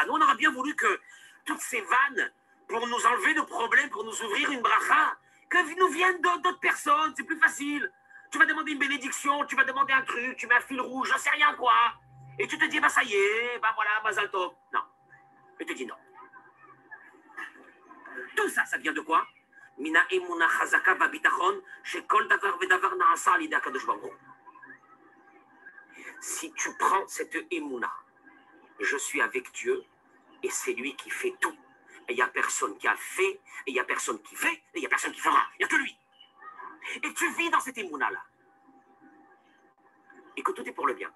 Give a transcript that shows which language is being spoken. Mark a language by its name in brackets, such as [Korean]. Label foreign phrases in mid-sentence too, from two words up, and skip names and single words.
[French] Nous, on aurait bien voulu que toutes ces vannes, pour nous enlever nos problèmes, pour nous ouvrir une bracha, que nous viennent d'autres personnes, c'est plus facile. Tu vas demander une bénédiction, tu vas demander un truc, tu mets un fil rouge, j'en sais rien quoi. Et tu te dis, bah ça y est, bah voilà, [Hebrew] מזל טוב. [French] Non. Je te dis non. Tout ça, ça vient de quoi? [Hebrew] מינה אמונה חזקה ובטחון שכל דבר ודבר נעשה על ידי הקדוש ברוך הוא. [French] Si tu prends cette emuna, je suis avec Dieu et c'est lui qui fait tout. Et il n'y a personne qui a fait, et il n'y a personne qui fait, et il n'y a personne qui fera. Il n'y a que lui. Et tu vis dans cette émouna-là. Et que tout est pour le bien.